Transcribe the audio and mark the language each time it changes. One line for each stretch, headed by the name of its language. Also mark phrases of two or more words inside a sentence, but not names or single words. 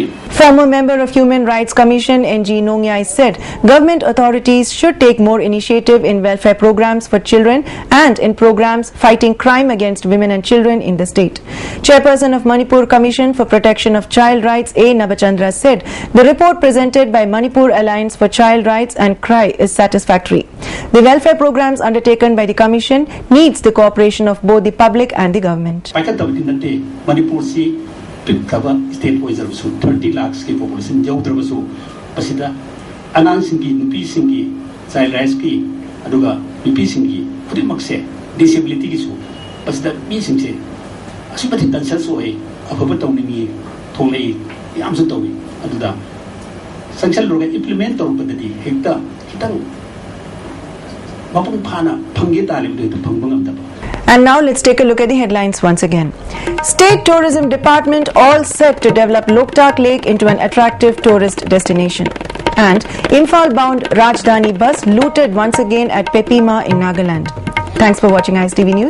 English: Former member of Human Rights Commission NG Nongyai said government authorities should take more initiative in welfare programs for children and in programs fighting crime against women and children in the state. Chairperson of Manipur Commission for Protection of Child Rights A Navachandra said the report presented by Manipur Alliance for Child Rights and CRY is satisfactory. The welfare programs undertaken by the Commission needs the cooperation of both the public and the government.
Manipuri: Manipur state 30 lakhs ki population jaudrabasu pasida anang singi nupi singi
English: child rights
Manipuri: ki aduga nupi singi puri makse disability ki su pasida mi singse asibati concern so ai afaba tawningi tholei yam su tawi aduda sanction loga implement tawbadadi hekta kitang mapung phana phangge talibde to phangbangam daba.
English: And now let's take a look at the headlines once again. State Tourism Department all set to develop Loktak Lake into an attractive tourist destination. And Imphal bound Rajdhani bus looted once again at Pepima in Nagaland. Thanks for watching ISTV News.